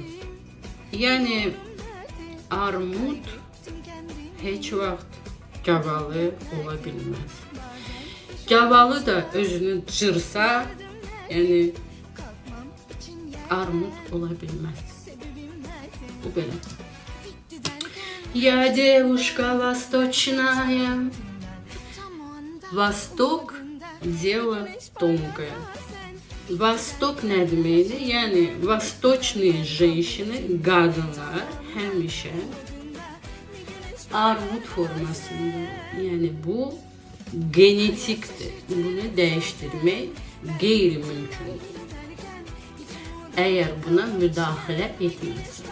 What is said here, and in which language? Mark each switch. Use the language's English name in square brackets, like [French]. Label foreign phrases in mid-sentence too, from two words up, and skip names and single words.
[Azerbaijani] Yəni armud heç vaxt gavalı ola bilməz. Gavalı da özünü cırsa, yəni armud ola bilməz. Bu belə. [Russian] Я девушка восточная, Восток дело тонкое. [Azerbaijani] Vostok nə deməkdir? Yəni [Russian] vосточные женщины, [Azerbaijani] qadınlar həmişə armud formasında. Yəni bu genetikdir. Bunu dəyişdirmək qeyri-mümkündür. Əgər buna müdaxilə etməsə.